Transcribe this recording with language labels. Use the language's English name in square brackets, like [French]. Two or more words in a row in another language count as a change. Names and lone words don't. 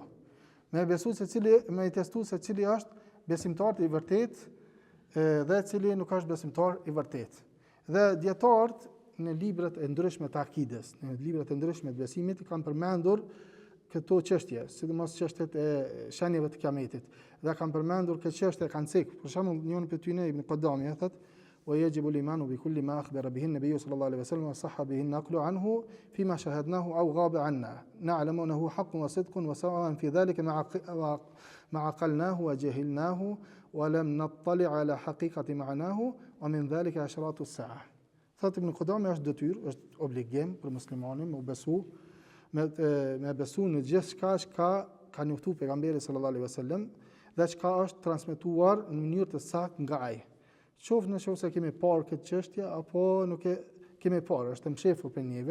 [Albanian] Me besu se me i testu se cili është besimtar i vërtet dhe cili nuk është besimtar i vërtet. Dhe dietarët në librat e ndryshme të akides, në librat e ndryshme të besimit kanë përmendur këto çështje, sidomos çështjet e shenjave të Kiametit. Dhe kanë përmendur këtë çështje kanë cik. Për shembull, njëri prej tyre Ibn Qudami thotë: [Arabic] ويجب الإيمان بكل ما أخبر به النبي صلى الله عليه وسلم وصح به النقل عنه فيما شاهدناه أو غاب عنا نعلم أنه حق وصدق وسواء في ذلك ما عقلناه وجهلناه ولم نطلع على حقيقة معناه ومن ذلك أشراط الساعة. [Albanian] Thot Ibn Qudami është detyrë, është obligim për muslimanin me besu në gjithçka që ka njoftuar pejgamberi [Arabic] صلى الله عليه وسلم [Albanian] dhe çka është transmetuar në mënyrë të saktë nga ai. Qoftë nëse kemi parë këtë çështje apo nuk e kemi parë, është mshefur për neve.